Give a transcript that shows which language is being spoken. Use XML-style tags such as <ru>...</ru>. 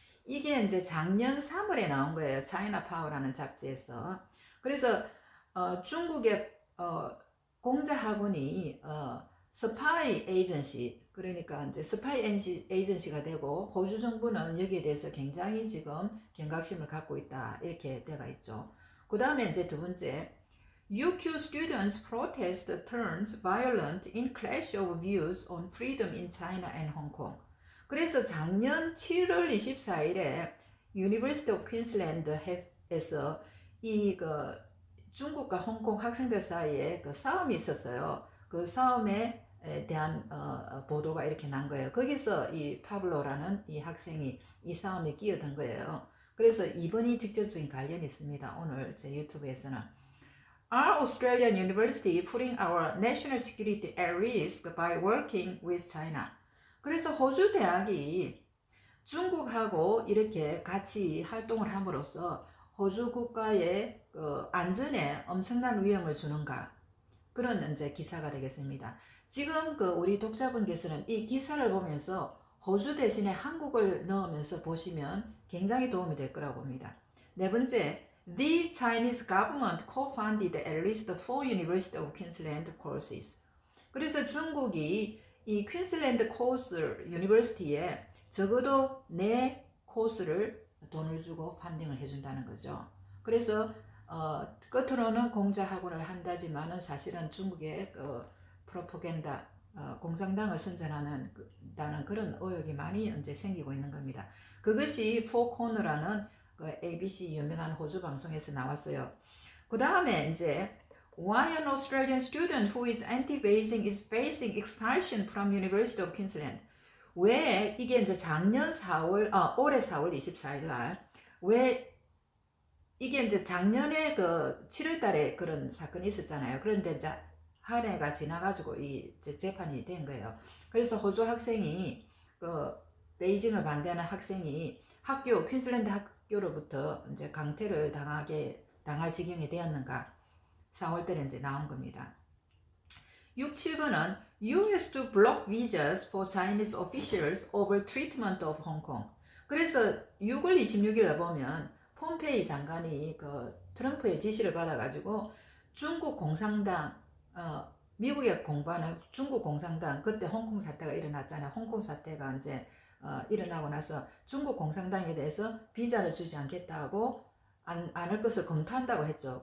<ko>이게 이제 작년 3월에 나온 거예요. 차이나 파워라는 잡지에서. 그래서 중국의 공자 학원이 스파이 에이전시, 그러니까 이제 스파이 에이전시가 되고 호주 정부는 여기에 대해서 굉장히 지금 경각심을 갖고 있다, 이렇게 되어 있죠. 그 다음에 이제 두 번째,</ko> <en>UQ students protest turns violent in clash of views on freedom in China and Hong Kong.</en> <ko>그래서 작년 7월 24일에 University of Queensland에서 이 중국과 홍콩 학생들 사이에 싸움이 있었어요. 그 싸움에 대한 보도가 이렇게 난 거예요. 거기서 이 파블로라는 이 학생이 이 싸움에 끼어든 거예요. 그래서 이번이 직접적인 관련이 있습니다. 오늘 제 유튜브에서는</ko> <en>Are Australian University putting our national security at risk by working with China?</en> <ko>그래서 호주 대학이 중국하고 이렇게 같이 활동을 함으로써 호주 국가의 안전에 엄청난 위험을 주는가, 그런 이제 기사가 되겠습니다. 지금 우리 독자분께서는 이 기사를 보면서 호주 대신에 한국을 넣으면서 보시면 굉장히 도움이 될 거라고 봅니다. 네 번째,</ko> <en>The Chinese government co-funded at least 4 University of Queensland courses.</en> <ko>그래서 중국이 이 퀸슬랜드 코스 유니버시티에 적어도 4 코스를 돈을 주고 펀딩을 해준다는 거죠. 그래서 겉으로는 공자 학원을 한다지만은 사실은 중국의 프로파간다, 공산당을 선전하는 그런 의혹이 많이 이제 생기고 있는 겁니다. 그것이 포코너라는 ABC 유명한 호주 방송에서 나왔어요. 그 다음에 이제</ko> <en>Why an Australian student who is anti-Beijing is facing expulsion from University of Queensland.</en> <ko>왜 이게 이제 작년 4월, 올해 4월 24일 날, 왜 이게 이제 작년에 7월 달에 그런 사건이 있었잖아요. 그런데 이제 한 해가 지나가지고 이 재판이 된 거예요. 그래서 호주 학생이, 베이징을 반대하는 학생이 퀸슬랜드 학교로부터 이제 강퇴를 당할 지경이 되었는가, 4월 달에 이제 나온 겁니다. 6, 7번은</ko> <en>US to block visas for Chinese officials over treatment of Hong Kong.</en> <ko>그래서 6월 26일에 보면 폼페이 장관이 그 트럼프의 지시를 받아가지고 중국 공산당 미국에 공부하는 중국 공산당 그때 홍콩 사태가 일어났잖아요. 홍콩 사태가 이제 일어나고 나서 중국 공산당에 대해서 비자를 주지 않겠다고 안할 것을 검토한다고 했죠.</ko>